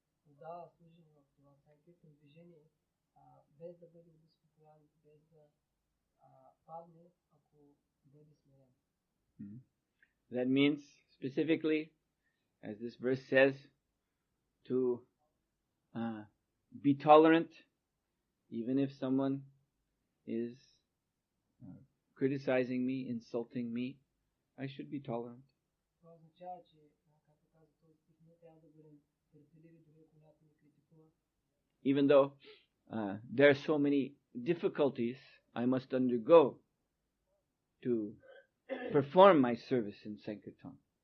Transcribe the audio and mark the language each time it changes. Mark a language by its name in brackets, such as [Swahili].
[Bulgarian] Отдава служение в това санкиртно движение, без да бъде обезпокоен, без да падне, ако бъде смирен. [English] That means, specifically, as this verse says, to be tolerant, even if someone is criticizing me, insulting me, I should be tolerant. [Bulgarian] Това означава, че, както каза този стих, ние трябва да бъдем търпеливи, дори когато ни критикува. [English] Even though there are so many difficulties I must undergo to perform my service in Sankirtan.